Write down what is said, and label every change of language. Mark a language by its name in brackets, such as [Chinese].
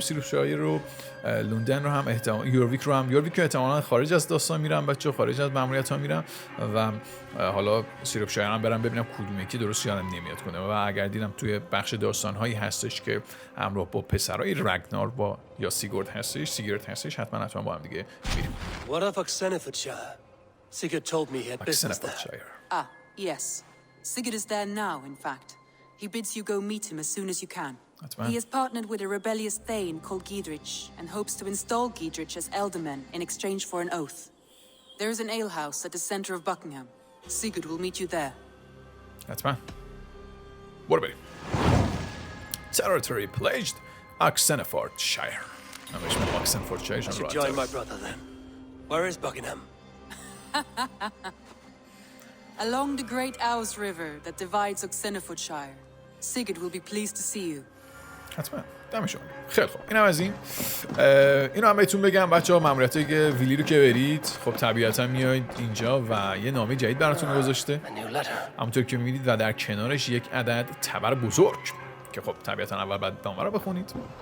[Persian] سیروشایر رو لندن رو هم احتمال یورویک که احتمالاً خارج از داستان میرم بچه‌ها، خارج از ماموریت ها میرم و حالا سیروشایر هم برم ببینم کدوم یکی درست یادم نمیاد کنه و اگر دیدم توی بخش داستان هایی هستش که همراه با پسرای رگنار با یا سیگرت هستش حتما با هم دیگه میریم. [English] What of Oxenfordshire? Sigurd told me he had business there. Ah, yes. Sigurd is there now, in fact. He bids you go meet him as soon as you can. He has partnered with a rebellious Thane called Giedrich and hopes to install Giedrich as Elderman in exchange for an oath. There is an alehouse at the center of Buckingham. Sigurd will meet you there. [Persian] حتما. برو بریم. [English] Territory pledged Oxenfordshire. I should join my brother then. Where is Buckingham? Along the great Ouse River that divides Oxenfordshire. Sigurd will be pleased to see you. [Persian] حتما. دمشون. خیلی خوب. اینم از این. اینو هم بهتون بگم بچه‌ها ماموریتایی که ویلی رو که برید خب طبیعتا میایید اینجا و یه نامه جدید براتون گذاشته. همونطور که می‌بینید و در کنارش یک عدد تبر بزرگ که خب طبیعتا اول باید نامه رو بخونید.